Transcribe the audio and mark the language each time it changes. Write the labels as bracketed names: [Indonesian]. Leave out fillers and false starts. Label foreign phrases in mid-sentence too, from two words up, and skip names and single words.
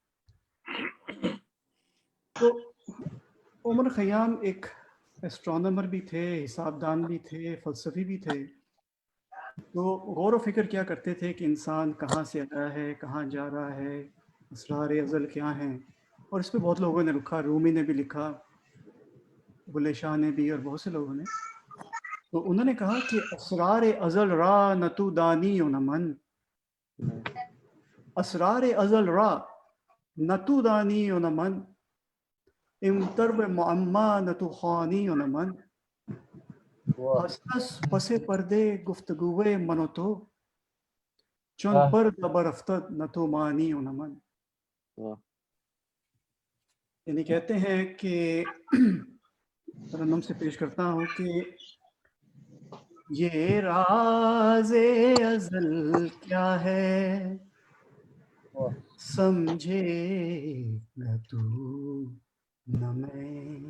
[Urdu] تو عمر خیام ایک ایسٹرونامر بھی تھے، حساب دان بھی تھے، فلسفی بھی تھے. تو غور و فکر کیا کرتے تھے کہ انسان کہاں سے آیا ہے، کہاں جا رہا ہے، اسرار ازل کیا ہیں. اور اس پہ بہت لوگوں نے لکھا، رومی نے بھی لکھا، بلے شاہ نے بھی، اور بہت سے لوگوں نے. تو انہوں نے کہا کہ [Persian] اسرار ازل را نتو دانی و نمن، اسرار ازل را نتو دانی و نمن، امتر معما نتو خانی و نمن، ہس پس پردے گفتگوے منو تو، چون پر دبر افتد نتو مانی و نمن. [Urdu] یعنی کہتے ہیں کہ ترنم سے پیش کرتا ہوں کہ یہ راز ازل کیا ہے سمجھے نہ تو نہ میں.